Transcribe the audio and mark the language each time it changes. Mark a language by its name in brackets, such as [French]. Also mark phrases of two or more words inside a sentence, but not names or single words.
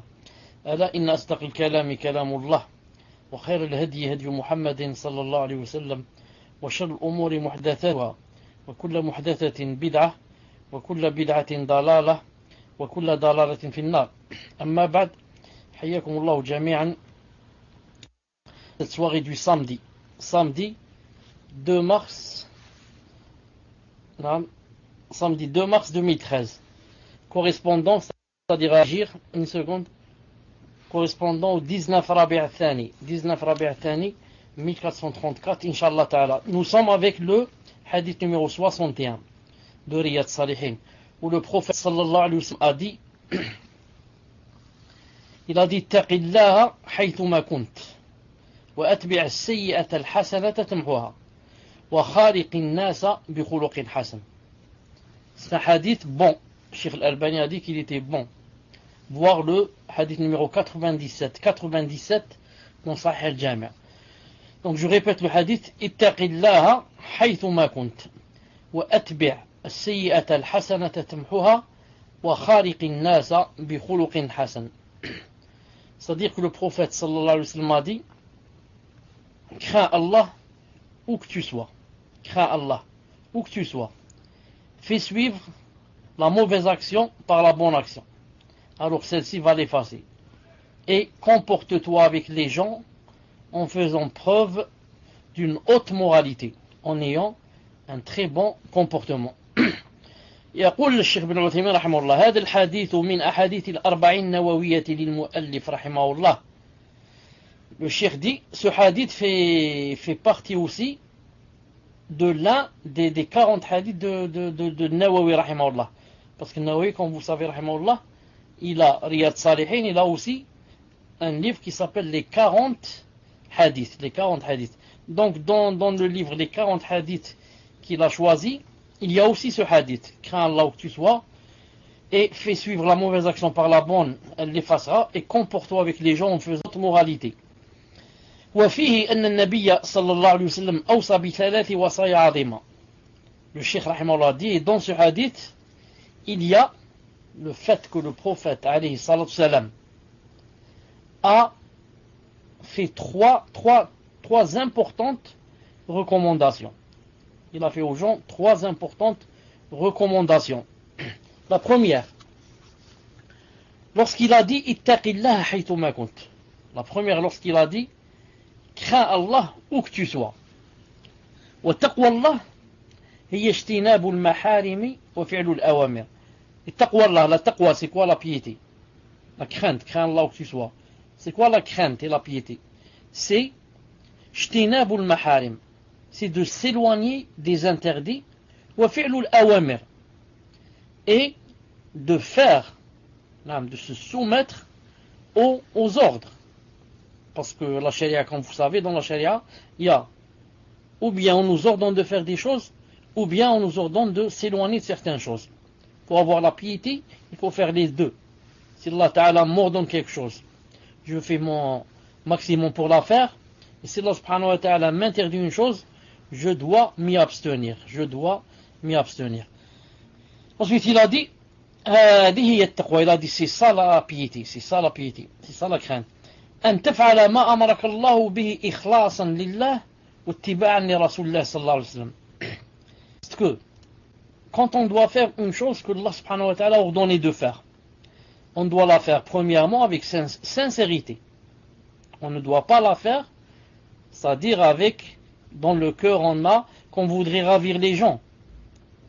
[Arabic] ألا إن أصدق الكلام كلام الله وخير الهدي هدي محمد صلى الله عليه وسلم وشر الأمور محدثاتها وكل محدثة بدعة وكل بدعة ضلالة وكل ضلالة في النار. أما بعد، حياكم الله جميعا. [French] Cette soirée du samedi 2 mars, samedi 2 mars 2013, correspondant, c'est-à-dire agir, une seconde, correspondant au 19 Rabi' al-Thani, 1434, [Arabic] إن شاء الله تعالى. [French] Nous sommes avec le hadith numéro 61 de Riyad Salihin, où le prophète [Arabic] صلى الله عليه وسلم [French] a dit, il a dit, [Arabic] اتق الله حيثما كنت وأتبع السيئة الحسنة تمحها وخالق الناس بخلق حسن. [French] C'est un hadith bon. Cheikh Al-Albani a dit qu'il était bon. Voir le hadith numéro 97 dans Sahih al-Jami'. Donc je répète le hadith, [Arabic] اتق الله حيثما كنت وأتبع السيئة الحسنة تمحها وخالق الناس بخلق حسن. [French] C'est-à-dire que le prophète [Arabic] صلى الله عليه وسلم [French] a dit, crains Allah où que tu sois. Crains Allah où que tu sois. Fais suivre la mauvaise action par la bonne action. Alors celle-ci va l'effacer. Et comporte-toi avec les gens en faisant preuve d'une haute moralité, en ayant un très bon comportement. [Arabic] يقول الشيخ بن عثيمين رحمه الله: هذا الحديث من أحاديث الأربعين النووية للمؤلف رحمه الله. [French] Le cheikh dit, ce hadith fait partie aussi de l'un des 40 hadiths de Nawawi rahimahullah. Parce que Nawawi, comme vous savez rahimahullah, il a Riyad Salihin, il a aussi un livre qui s'appelle les 40 hadiths. Donc dans le livre les 40 hadiths qu'il a choisi, il y a aussi ce hadith: crains Allah où tu sois et fais suivre la mauvaise action par la bonne, elle l'effacera, et comporte-toi avec les gens en faisant moralité. [Arabic] وفيه أن النبي صلى الله عليه وسلم أوصى بثلاث وصايا عظيمة. [French] Le cheikh rahimahullah dit, et dans ce hadith il y a le fait que le prophète [Arabic] عليه الصلاة السلام [French] a fait trois importantes recommandations. Il a fait aux gens 3 importantes recommandations. La première, lorsqu'il a dit [Arabic] اتق الله حيثما كنت. [French] La première, lorsqu'il a dit crains Allah où que tu sois. [Arabic] وتقوى الله هي اجتناب المحارم وفعل الأوامر. [French] Et taqwallah, la taqwa, c'est quoi? La piété. La crainte, crains Allah où que tu sois. C'est quoi la crainte et la piété? C'est [Arabic] اجتناب المحارم, [French] c'est de s'éloigner des interdits, [Arabic] وفعل الأوامر, [French] et de faire, de se soumettre aux ordres. Parce que la charia, comme vous savez, dans la charia, il y a ou bien on nous ordonne de faire des choses, ou bien on nous ordonne de s'éloigner de certaines choses. Pour avoir la piété, il faut faire les deux. Si Allah Ta'ala m'ordonne quelque chose, je fais mon maximum pour la faire. Et si Allah [Arabic] سبحانه وتعالى [French] m'interdit une chose, je dois m'y abstenir. Ensuite, il a dit, il a dit, c'est ça la piété, c'est ça la crainte. [Arabic] أن تفعل ما أمرك الله به إخلاصا لله واتباعا لرسول الله صلى الله عليه وسلم. [French] Parce que quand on doit faire une chose que Allah [Arabic] سبحانه وتعالى [French] a ordonné de faire, on doit la faire premièrement avec sincérité. On ne doit pas la faire, c'est-à-dire avec, dans le cœur on a qu'on voudrait ravir les gens.